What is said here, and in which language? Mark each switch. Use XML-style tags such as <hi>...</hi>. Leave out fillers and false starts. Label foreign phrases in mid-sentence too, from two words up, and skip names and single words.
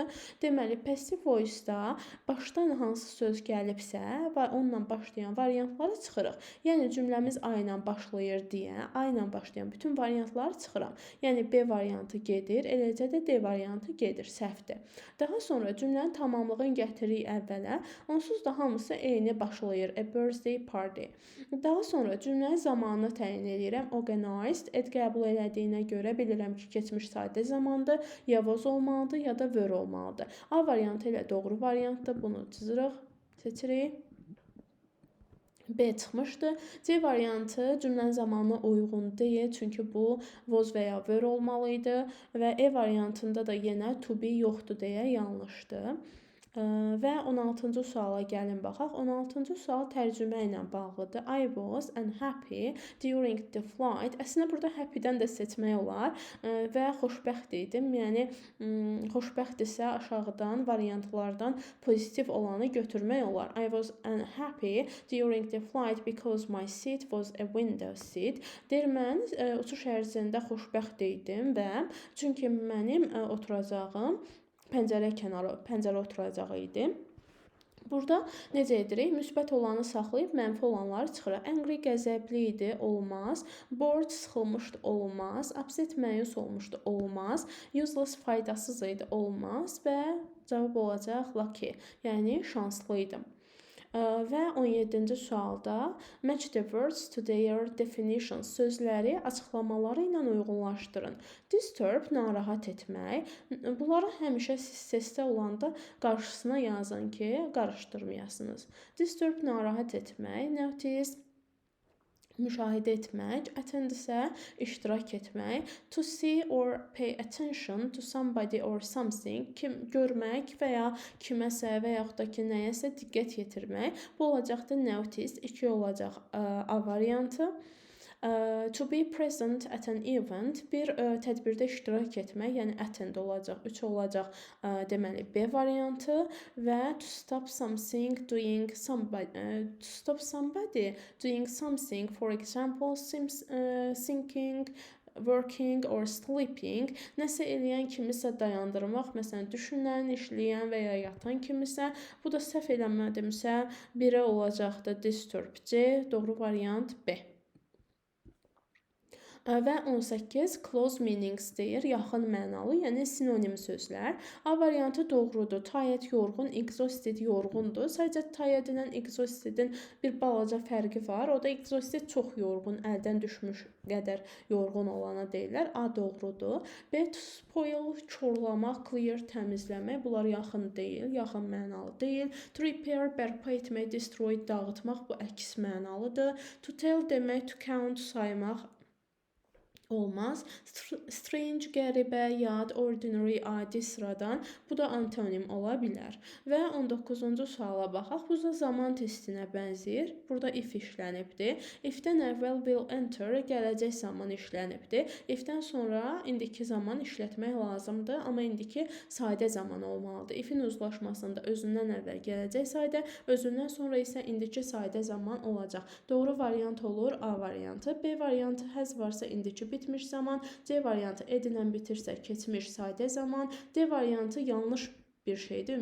<az>Deməli,</az> <en>passive voice-</en> <az>da başdan hansı söz gəlibsə və onunla başlayan variantları çıxırıq. Yəni cümləmiz A ilə başlayır deyə, A ilə başlayan bütün variantları çıxıram. Yəni B variantı gedir, eləcə də D variantı gedir. Səhvdir. Daha sonra cümlənin tamamlığını gətiririk əvvələ. Onsuz da hamısı eyni başlayır.</az> <en>A birthday party.</en> <az>Daha sonra cümlənin zamanını təyin edirəm. Organized. Et qəbul elədiyinə görə bilirəm ki, keçmiş sadə zamandır. Ya was olmalıdır, ya da were olmalıdır. A variantı ilə doğru variantdır. Bunu çizirik, seçirik. B çıxmışdı. C variantı cümlənin zamanına uyğun deyil, çünki bu was və ya were olmalı idi və E variantında da yenə</az> <en>to be</en> <az>yoxdur deyə yanlışdır. Və 16-cı suala gəlin baxaq. 16-cı sual tərcümə ilə bağlıdır.</az> <en>I was unhappy during the flight.</en> <az>Əslində burada happy-dən də seçmək olar və xoşbəxt idim. Yəni xoşbəxtdirsə aşağıdan variantlardan pozitiv olanı götürmək olar.</az> <en>I was unhappy during the flight because my seat was a window seat.</en> <az>Deyir, mən uçuş ərzində xoşbəxt idim və çünki mənim oturacağım pəncərə oturacağı idi. Burada necə edirik? Müsbət olanı saxlayıb mənfi olanları çıxırıq. Angry qəzəbli idi, olmaz. Bored sıxılmışdı, olmaz. Upset məyus olmuşdu, olmaz. Useless faydasız idi, olmaz və cavab olacaq lucky, yəni şanslı idim. Və 17-ci sualda</az> <en>match the words to their definitions,</en> <az>sözləri açıqlamaları ilə uyğunlaşdırın. Disturb narahat etmək. Bunları həmişə səsdə olanda qarşısına yazın ki, qarışdırmayasınız. Disturb narahat etmək, notice müşahidə etmək, attend isə iştirak etmək,</az> <en>to see or pay attention to somebody or something,</en> <az>görmək və ya kiməsə və yaxud da ki, nəyəsə diqqət yetirmək. Bu olacaqdır notice, 2 olacaq A variantı.</az> <en>To be present at an event,</en> <az>bir tədbirdə iştirak etmək, yəni attend olacaq, 3 olacaq deməli B variantı və</az> <en>to stop something doing something, for example, thinking, working or sleeping,</en> <az>nəsə eləyən kimisə dayandırmaq, məsələn, düşünən, işləyən və ya yatan kimisə. Bu da səhv eləmədimsə 1 olacaqdır disturb C, doğru variant B. Və 18</az> <en>close meanings</en> <az>deyir, yaxın mənalı, yəni sinonim sözlər. A variantı doğrudur. Tired yorğun, exhausted yorğundur. Sadəcə tired ilə exhaustedin bir balaca fərqi var. O da exhausted çox yorğun, əldən düşmüş qədər yorğun olana deyirlər. A doğrudur.</az> <en>B to spoil, korlamaq, clear,</en> <az>təmizləmək. Bunlar yaxın deyil, yaxın mənalı deyil.</az> <en>To repair,</en> <az>bərpa etmək, destroy, dağıtmaq, bu əks mənalıdır.</az> <en>To tell demək, to count,</en> <az>saymaq olmaz. Strange, qəribə, yad, ordinary, adi, sıradan. Bu da antonim ola bilər. Və 19-cu suala baxaq. Bu da zaman testinə bənzəyir. Burada if işlənibdir. If-dən əvvəl</az> <en>will enter,</en> <az>gələcək zaman işlənibdir. If-dən sonra indiki zaman işlətmək lazımdır. Amma indiki sadə zaman olmalıdır. If-in uzlaşmasında özündən əvvəl gələcək sadə, özündən sonra isə indiki sadə zaman olacaq. Doğru variant olur A variantı. B variantı həz varsa indiki bitmiş zaman, C variantı edilən bitirsə keçmiş sadə zaman, D variantı yanlış bir şeydir.</az>